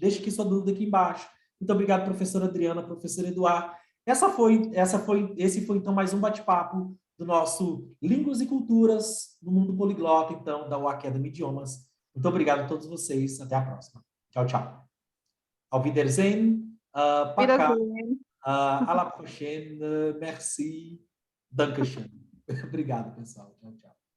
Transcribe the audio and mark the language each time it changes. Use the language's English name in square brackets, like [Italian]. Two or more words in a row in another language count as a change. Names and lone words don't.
[Portuguese] Deixe aqui sua dúvida aqui embaixo. Muito obrigado, professora Adriana, professor Eduardo. Esse foi então mais um bate-papo do nosso Línguas e Culturas no Mundo Poliglota, então, da Academy Idiomas. Muito obrigado a todos vocês. Até a próxima. Tchau, tchau. [German] Auf Wiedersehen. [Russian] Pacá. [German] Wiedersehen. [French] À la prochaine. Merci. [German] Dankeschön. [Portuguese] Obrigado, pessoal. Tchau, tchau.